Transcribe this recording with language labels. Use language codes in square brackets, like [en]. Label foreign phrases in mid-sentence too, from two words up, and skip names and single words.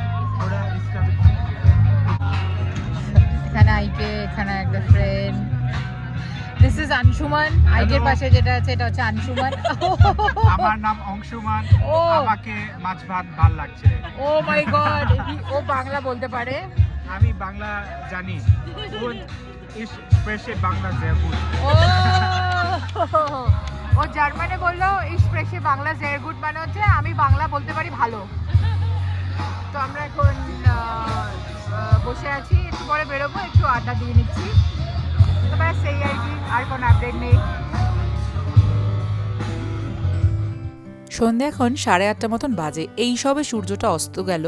[bn] এখানে আইকে, এখানে একটা ফ্রেন্ড। [en] this is আনসুমান। [bn] আইকের পাশে যেটা আছে এটা হচ্ছে আনসুমান। আমার নাম অংশুমান। ও আমাকে মাছ ভাত ভাল লাগছে। [en] oh my god, [bn] ও বাংলা বলতে পারে। আমি বাংলা জানি। [de] Und ich spreche বাংলা sehr gut. [bn] ও জার্মানে বললো [de] ich spreche বাংলা sehr gut, [bn] মানে হচ্ছে আমি বাংলা বলতে পারি ভালো। তো আমরা এখন বসে আছি, একটু পরে বেরোবো, একটু আড্ডা দিয়ে নিচ্ছি। তো ব্যাস সেই আর কি, আর কোনো আপডেট নেই। সন্ধে এখন 8:30 মতন বাজে, এই সবে সূর্যটা অস্ত গেল।